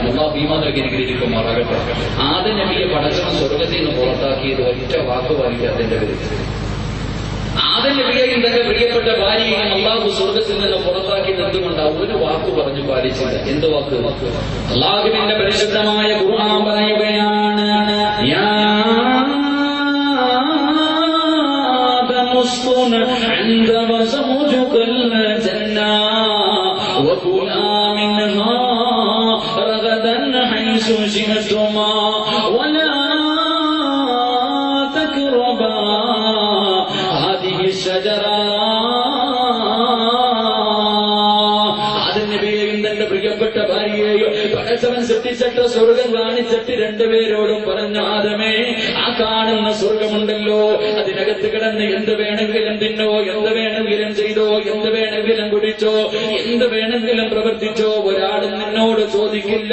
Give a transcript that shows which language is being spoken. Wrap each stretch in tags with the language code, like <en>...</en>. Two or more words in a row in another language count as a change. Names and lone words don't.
<ml>അല്ലാഹു ഈമാൻ നൽകി അനുഗ്രഹിക്കുമാറാകട്ടെ. ആദ്യ നബിയെ പടച്ചവൻ സ്വർഗ്ഗത്തിൽ നിന്ന് പുറത്താക്കിയത് ഒറ്റ വാക്ക് പാലിക്കാത്തതിന്റെ പേരിൽ. ആദ്യ നബിയെയും തന്റെ പ്രിയപ്പെട്ട ഭാര്യയെയും അല്ലാഹു സ്വർഗ്ഗത്തിൽ നിന്ന് പുറത്താക്കിയത് എന്തുകൊണ്ടാണ്? ഒരു വാക്ക് പറഞ്ഞു പാലിച്ചില്ല. എന്ത് വാക്ക്? അല്ലാഹുവിന്റെ പരിശുദ്ധമായ ഖുർആൻ പറയുകയാണ്,</ml> <ar>اسكن عند وزوجك الجنة وكلا منها رغدا حيث شئتما ولا تقربا هذه الشجرة.</ar> <ml>പ്രിയപ്പെട്ട ഭാര്യയെയോ പടച്ചവൻ സൃഷ്ടിച്ചിട്ട് സ്വർഗം കാണിച്ചിട്ട് 2 പേരോടും പറഞ്ഞു, ആദമേ, ആ കാണുന്ന സ്വർഗമുണ്ടല്ലോ, അതിനകത്ത് കിടന്ന് എന്ത് വേണമെങ്കിലും തിന്നോ, എന്ത് വേണമെങ്കിലും ചെയ്തോ, എന്ത് വേണമെങ്കിലും കുടിച്ചോ, എന്ത് വേണമെങ്കിലും പ്രവർത്തിച്ചോ, ഒരാളും നിന്നോട് ചോദിക്കില്ല.</ml>